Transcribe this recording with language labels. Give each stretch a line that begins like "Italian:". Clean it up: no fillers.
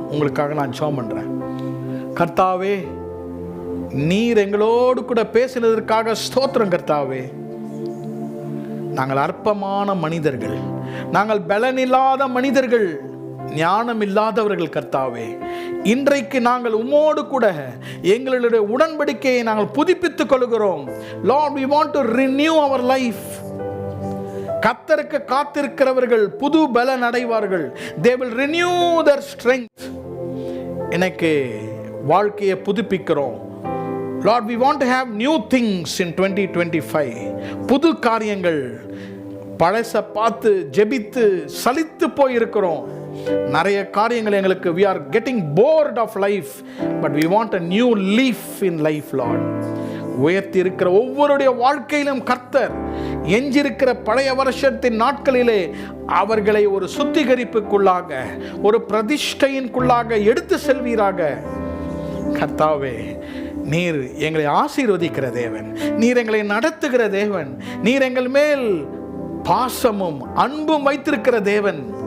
Tamil: உங்களுக்காக நான் ஜெபம் பண்றேன். கர்த்தாவே, நீர் எங்களோடு கூட பேசினதற்காக ஸ்தோத்திரம். கர்த்தாவே, நாங்கள் அற்பமான மனிதர்கள், நாங்கள் பலனில்லாத மனிதர்கள், ஞானம் இல்லாதவர்கள். கர்த்தாவே, இன்றைக்கு நாங்கள் உம்மோடு கூட எங்களுடைய உடன்படிக்கையை நாங்கள் புதுப்பித்துக் கொள்கிறோம்.
English: Lord, we want to renew our life.
Tamil: கர்த்தருக்கு காத்திருக்கிறவர்கள் புது பலன் அடைவார்கள்.
English: They will renew their strength.
Tamil: எனக்கு வாழ்க்கையை புதுப்பிக்கிறோம்.
English: Lord, we want to have new things in 2025.
Tamil: புது காரியங்கள். பழச பார்த்து ஜெபித்து சலித்து போயிருக்கிறோம். நிறைய காரியங்கள் எங்களுக்கு,
English: we are getting bored of life, but we want a new leaf in life, Lord.
Tamil: உயர்த்தி இருக்கிற ஒவ்வொருடைய வாழ்க்கையிலும் கர்த்தர் எஞ்சிருக்கிற பழைய வருஷத்தின் நாட்களிலே அவர்களை ஒரு சுத்திகரிப்புக்குள்ளாக, ஒரு பிரதிஷ்டையின்குள்ளாக எடுத்து செல்வீராக. கர்த்தாவே, நீர் எங்களை ஆசீர்வதிக்கிற தேவன், நீர் எங்களை நடத்துகிற தேவன், நீர் எங்கள் மேல் பாசமும் அன்பும் வைத்திருக்கிற தேவன்.